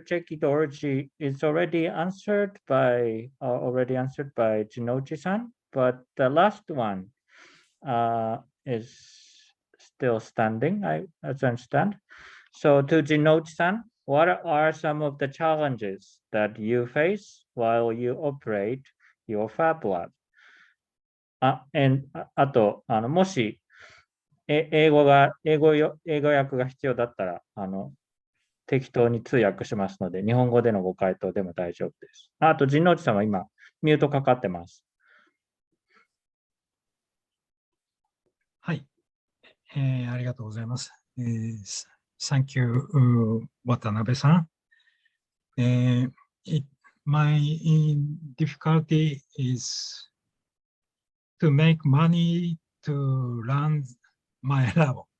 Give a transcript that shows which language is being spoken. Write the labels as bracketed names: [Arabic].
[English] Cheki is already answered by Jinnouchi-san, but the last one is still standing, as I understand. So to Jinnouchi-san, what are some of the challenges that you face while you operate your FabLab? [Japanese] あと、もし、英語訳が必要だったら、適当に通訳しますので、日本語でのご回答でも大丈夫です。あと、神之内さんは今、ミュートかかってます。はい。ありがとうございます。 [English] Thank you, 渡辺さん。 My difficulty is to make money to run my lab.